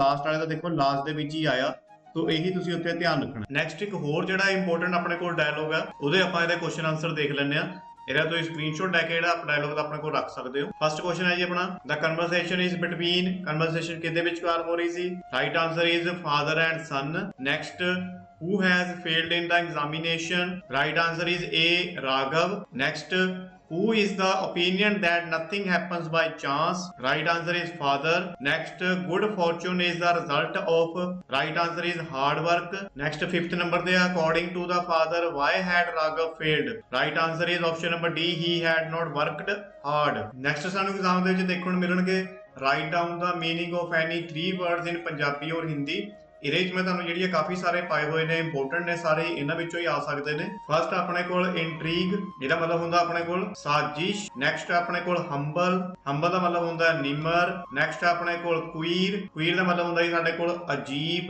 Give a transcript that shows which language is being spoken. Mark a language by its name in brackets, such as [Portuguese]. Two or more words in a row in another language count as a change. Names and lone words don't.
[Punjabi] ਲਾਸਟ ਵਾਲੇ ਦਾ ਦੇਖੋ ਲਾਸਟ ਦੇ ਵਿੱਚ ਹੀ ਆਇਆ, ਸੋ ਇਹੀ ਤੁਸੀਂ ਉੱਤੇ ਧਿਆਨ ਰੱਖਣਾ। ਨੈਕਸਟ ਇੱਕ ਹੋਰ ਜਿਹੜਾ ਇੰਪੋਰਟੈਂਟ ਆਪਣੇ ਕੋਲ ਡਾਇਲੌਗ ਆ ਉਹਦੇ ਆਪਾਂ ਇਹਦੇ [English] question answer [Punjabi] ਦੇਖ ਲੈਂਦੇ ਆ। ਇਹਦਾ ਤੁਸੀਂ ਸਕਰੀਨਸ਼ਾਟ ਲੈ ਕੇ ਜਿਹੜਾ ਆਪਣਾ ਡਾਇਲੌਗ ਦਾ ਆਪਣੇ ਕੋਲ ਰੱਖ ਸਕਦੇ ਹੋ। ਫਸਟ ਕੁਐਸਚਨ ਹੈ ਜੀ ਆਪਣਾ, [English] the conversation is between. [Punjabi] ਕਨਵਰਸੇਸ਼ਨ ਕਿਹਦੇ ਵਿਚਕਾਰ ਹੋ ਰਹੀ ਸੀ? [English] right answer is father and son. [Punjabi] ਨੈਕਸਟ, [English] who has failed in the examination? Right answer is A, Raghav. Next, who is the opinion that nothing happens by chance? Right answer is father. Next, good fortune is the result of. Right answer is hard work. Next, fifth number there, according to the father, why had Raghav failed? Right answer is option number D, he had not worked hard. [Punjabi] Next ਸਾਨੂੰ ਐਗਜ਼ਾਮ ਦੇ ਵਿੱਚ ਦੇਖਣ ਨੂੰ ਮਿਲਣਗੇ, [English] write down the meaning of any 3 words in [Punjabi] ਪੰਜਾਬੀ ਔਰ ਹਿੰਦੀ। ਇਹਦੇ ਵਿੱਚ ਮੈਂ ਤੁਹਾਨੂੰ ਜਿਹੜੀਆਂ ਕਾਫੀ ਸਾਰੇ ਪਾਏ ਹੋਏ ਨੇ, ਇੰਪੋਰਟੈਂਟ ਨੇ ਸਾਰੇ, ਇਹਨਾਂ ਵਿੱਚੋਂ ਹੀ ਆ ਸਕਦੇ ਨੇ। ਫਸਟ ਆਪਣੇ ਕੋਲ ਇੰਟਰੀਗ, ਇਹਦਾ ਮਤਲਬ ਹੁੰਦਾ ਆਪਣੇ ਕੋਲ ਸਾਜ਼ਿਸ਼। ਨੈਕਸਟ ਆਪਣੇ ਕੋਲ ਹੰਬਲ, ਹੰਬਲ ਦਾ ਮਤਲਬ ਹੁੰਦਾ ਨਿਮਰ। ਨੈਕਸਟ ਆਪਣੇ ਕੋਲ ਕੁਈਰ, ਕੁਈਰ ਦਾ ਮਤਲਬ ਹੁੰਦਾ ਜੀ ਸਾਡੇ ਕੋਲ ਅਜੀਬ।